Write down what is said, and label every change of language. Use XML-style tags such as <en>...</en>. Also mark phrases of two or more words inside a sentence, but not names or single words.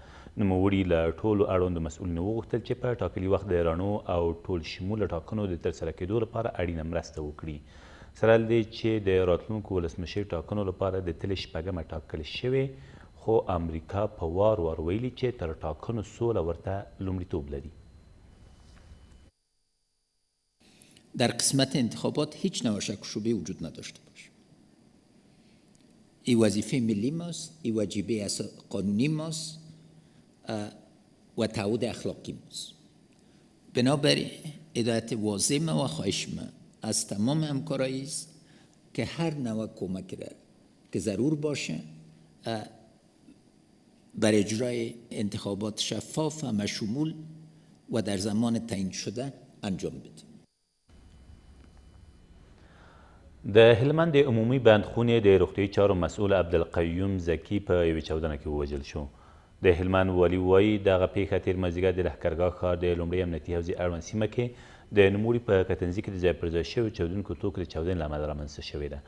<ps>نوموړي له ټولو اړوندو مسؤلینو وغوښتل چې په ټاکلي وخت د رڼو او ټول شموله ټاکنو د ترسره کېدو لپاره اړینه مرسته وکړي. سره له دې چې د راتلونکو ولسمشر ټاکنو لپاره د تلې شپږمه ټاکل شوې خو امریکا په وار وار ویلي چې تر ټاکنو سوله ورته لومړیتوب لري.</ps> <fa>در قسمت انتخابات هیچ نوع شک و شبهه وجود نداشته باشه. این وظیفه ملی ماست، این واجبه قانونی ماست و تعهد اخلاقی ماست. بنابراین هدایت واضح ما و خواهش ما از تمام همکارایی است که هر نوع کمک را که ضرور باشه بر اجرای انتخابات شفاف و مشمول و در زمان تعیین شده انجام بدیم.</fa> <ps>د هلمند د عمومي بندخونې د روغتیایي چارو مسؤل عبدالقیوم زکي په یوې چاودنه کې ووژل شو. د هلمند والي وایي دغه پیښه تېر مازدیګر د لښکرګاه ښار د لومړۍ امنیتي حوزې اړوند سیمه کې د نوموړي په کتنځي کې د ځای پر ځای شویو چاودونکو توکو د چاودنې له امله رامنځته شوې ده.</ps>